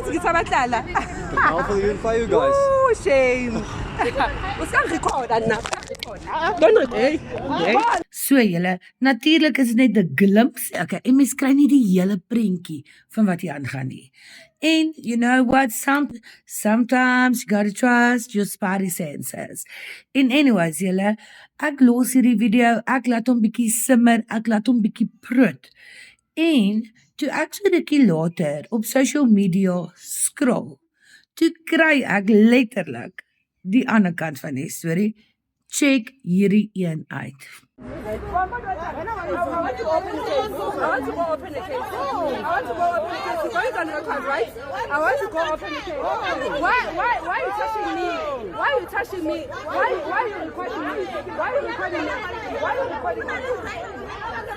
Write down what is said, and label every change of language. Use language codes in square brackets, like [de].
[en] Malviljoen for you guys. Oh, shame. [af] Ons kan record dan nou. [en] Don't record. [af] So julle, natuurlik is dit net 'n glimpse, okay, en mens kry nie die hele prentjie van wat hier aangaan nie. [en] En you know what, sometimes you gotta trust your spidey senses. [af] En anyways julle, ek los hierdie video, ek laat hom bietjie simmer, ek laat hom bietjie prut. En toe ek so 'n rukkie later op [en] social media scroll, [af] toe kry ek letterlik die ander kant van die storie. Check hierdie een uit. [en] I want to go open the case. You guys on record, right? I want to go open the case. Why are you touching me? Why are you touching me? Why are you recording me? Why are you recording me? Why are you recording me?